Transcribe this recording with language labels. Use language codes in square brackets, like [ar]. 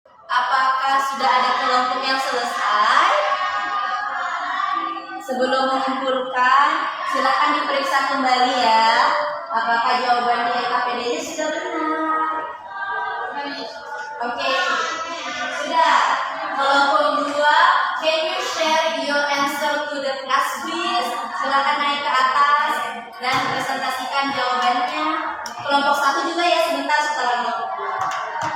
[id] Apakah sudah ada kelompok yang selesai? Sebelum mengumpulkan, silakan diperiksa kembali ya. Apakah jawaban di LKPD-nya sudah benar? Oke, sudah. Kelompok 2, [en] can you share your answer to the class please? [id] Silakan naik ke atas dan presentasikan jawabannya. Kelompok 1 juga ya, sebentar setelah kelompok 2.